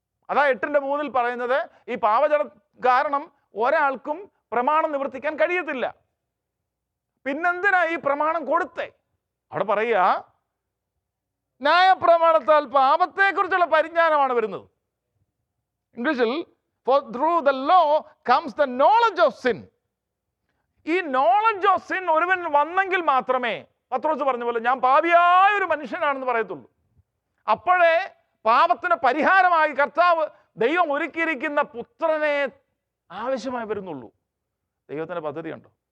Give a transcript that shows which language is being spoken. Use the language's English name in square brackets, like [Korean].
[Malayalam] അതാ 8:3 പറയുന്നത്, ഈ പാപജഡ കാരണം ഒരാൾക്കും പ്രമാണം നിവർത്തിക്കാൻ കഴിയത്തില്ല. പിന്നെന്തിനാ ഈ പ്രമാണം കൊടുത്തേ? അവിടെ പറയുക, ന്യായപ്രമാണത്താൽ പാപത്തെക്കുറിച്ചുള്ള പരിജ്ഞാനമാണ് വരുന്നത്. [English] ഇംഗ്ലീഷിൽ, for through the law comes the knowledge of sin. [Malayalam] ഈ നോളജ് ഓഫ് സിൻ ഒരുവൻ വന്നെങ്കിൽ മാത്രമേ പത്രോസ് പറഞ്ഞ പോലെ ഞാൻ പാപിയായ ഒരു മനുഷ്യനാണെന്ന് പറയത്തുള്ളൂ. അപ്പോഴേ പാപത്തിന് പരിഹാരമായി കർത്താവ് ദൈവം ഒരുക്കിയിരിക്കുന്ന പുത്രനെ ആവശ്യമായി വരുന്നുള്ളൂ. ദൈവത്തിൻ്റെ പദ്ധതി ഉണ്ടോ?